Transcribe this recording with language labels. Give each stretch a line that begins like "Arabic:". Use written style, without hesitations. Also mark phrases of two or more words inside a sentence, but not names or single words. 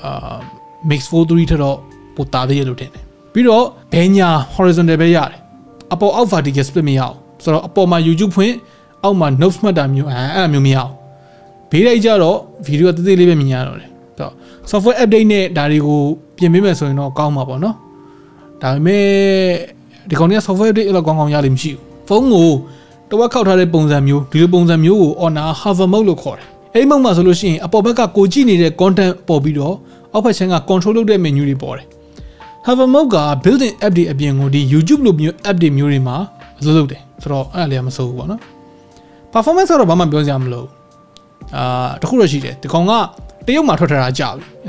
Burmese: mix 43ထက်တော့ပိုတာသေးရလို့ထင်တယ်ပြီးတော့ဘဲညာ horizontal ပဲရတယ်အပေါ်အောက်
English: vertical split
Burmese: မရအောင်ဆိုတော့အပေါ်မှာ YouTube ဖွင့်အောက်မှာ notes မှတ်တာမျိုးအဲ့မျိုးမရအောင် ဘေးလိုက်ကြတော့ video တေးသေးလေးပဲမြင်ရတော့တယ်ဆိုတော့
English: software update
Burmese: နဲ့ဒါတွေကိုပြင်ပေးမယ်ဆိုရင်တော့ကောင်းမှာပေါ့နော်ဒါပေမဲ့ဒီကောင်တွေက
English: software update
Burmese: အဲ့လိုကောင်းကောင်းရလိမ့်မရှိဘူးဖုန်းကိုတဝက်ခောက်ထားတဲ့ပုံစံမျိုးဒီလိုပုံစံမျိုးကို Honor
English: hover mode
Burmese: လို့ခေါ်တယ်အဲ့ဒီ mode မှာဆိုလို့ရှိရင်အပေါ်ဘက်ကကိုကြည့်နေတဲ့ content ပေါ်ပြီးတော့အောက်ဘက်ခြမ်းက control လုပ်တဲ့ menu တွေပေါ်တယ်
English: hover mode
Burmese: က
English: built-in app
Burmese: တွေအပြင်ကိုဒီ YouTube လိုမျိုး app တွေမျိုးတွေမှာအလုပ်လုပ်တယ်ဆိုတော့အဲ့ဒါလေးကမစိုးဘူးပေါ့နော် performance ကတော့ဘာမှပြောစရာမလိုတခုတော့ရှိတယ်ဒီကောင်ကတရုတ်မှာထွက်ထားတာကြာပြီ